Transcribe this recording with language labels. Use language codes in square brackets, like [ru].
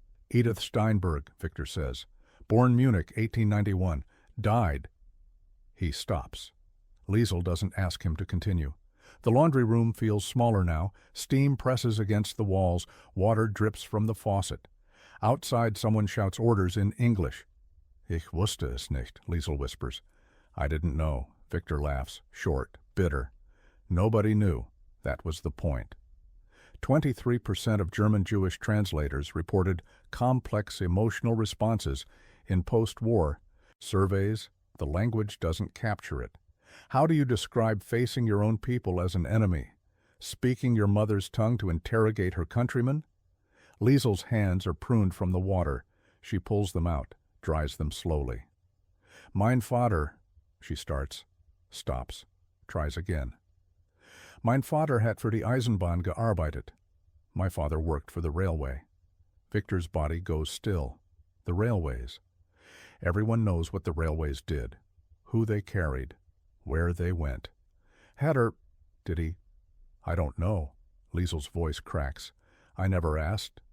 [en] Edith Steinberg, Victor says. Born Munich, 1891. Died. He stops. Liesel doesn't ask him to continue. The laundry room feels smaller now. Steam presses against the walls. Water drips from the faucet. Outside, someone shouts orders in English. [de] Ich wusste es nicht, [en] Liesel whispers. I didn't know. Victor laughs, short, bitter. Nobody knew. That was the point. 23% of German Jewish translators reported complex emotional responses in post-war surveys. The language doesn't capture it. How do you describe facing your own people as an enemy? Speaking your mother's tongue to interrogate her countrymen? Liesel's hands are pruned from the water. She pulls them out, dries them slowly. [de] Mein Vater, [en] she starts, stops, tries again. [de] Mein Vater hat für die Eisenbahn gearbeitet. [en] My father worked for the railway. Victor's body goes still. The railways. Everyone knows what the railways did, who they carried, where they went. Did he? I don't know. Liesel's voice cracks. I never asked.